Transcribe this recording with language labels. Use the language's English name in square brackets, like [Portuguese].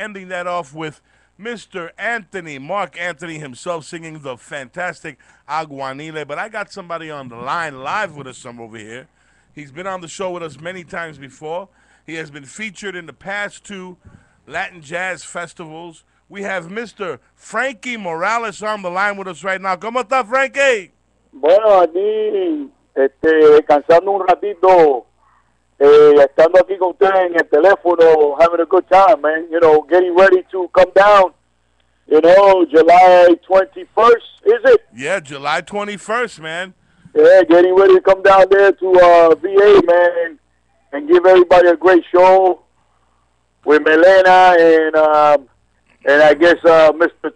[English] Ending that off with Mr. Anthony, Mark Anthony himself singing the fantastic Aguanile. But I got somebody on the line live with us from over here. He's been on the show with us many times before. He has been featured in the past 2 Latin jazz festivals. We have Mr. Frankie Morales on the line with us right now. [Spanish] ¿Cómo está, Frankie? Bueno, aquí descansando un ratito, estando aquí con ustedes en el teléfono, [English] having a good time, man. You know, getting ready to come down, you know, July 21st, is it? Yeah, July 21st, man. Yeah, getting ready to come down there to VA, man, and give everybody a great show with Melena and I guess Mr.